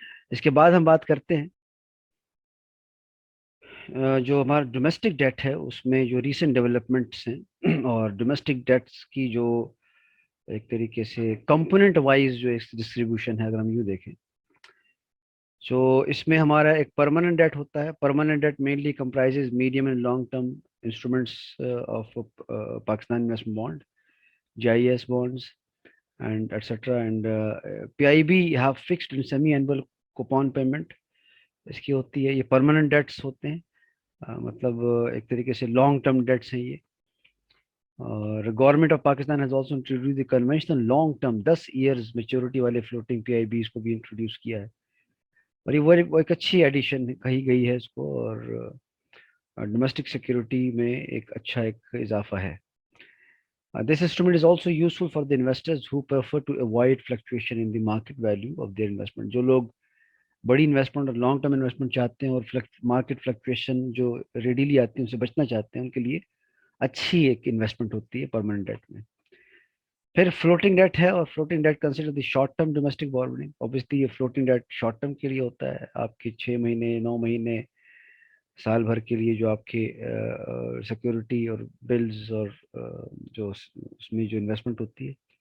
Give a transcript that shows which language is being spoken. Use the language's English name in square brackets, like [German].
[Urdu] اس کے بعد ہم بات کرتے ہیں جو ہمارا ڈومیسٹک ڈیٹ ہے اس میں جو ریسنٹ ڈیولپمنٹس ہیں، اور ڈومیسٹک ڈیٹس کی جو ایک طریقے سے کمپوننٹ وائز جو ڈسٹریبیوشن ہے، اگر ہم یوں دیکھیں تو اس میں ہمارا ایک پرماننٹ ڈیٹ ہوتا ہے. [English] Permanent debt mainly comprises medium and long term instruments of Pakistan investment bond, GIS bonds, and etc. And PIB have fixed and semi-annual coupon payment [Urdu] اس کی ہوتی ہے. یہ پرماننٹ ڈیٹس ہوتے ہیں، مطلب ایک طریقے سے لانگ ٹرم ڈیٹس ہیں یہ. [English] اور government of Pakistan has also introduce the conventional long term 10 years maturity والے floating PIBs کو بھی introduce کیا ہے. [Urdu] اور یہ وہ ایک اچھی ایڈیشن کہی گئی ہے اس کو، اور ڈومیسٹک سیکورٹی میں ایک اچھا ایک اضافہ ہے. [English] This instrument is also useful for the investors who prefer to avoid fluctuation in the market value of their investment. [Urdu] جو لوگ بڑی انویسٹمنٹ اور لانگ ٹرم انویسٹمنٹ چاہتے ہیں اور مارکیٹ فلکچویشن جو ریڈیلی آتی ہیں ان سے بچنا چاہتے ہیں، ان کے لیے اچھی ایک انویسٹمنٹ ہوتی ہے پرماننٹ ڈیٹ میں. پھر فلوٹنگ ڈیٹ ہے، اور [English] Floating debt consider the short term domestic borrowing. [Urdu] Obviously یہ فلوٹنگ ڈیٹ شارٹ ٹرم کے لیے ہوتا ہے، آپ کے 6 مہینے 9 مہینے سال بھر کے لیے جو آپ کے سیکورٹی اور بلز اور جو اس میں جو انویسٹمنٹ ہوتی ہے.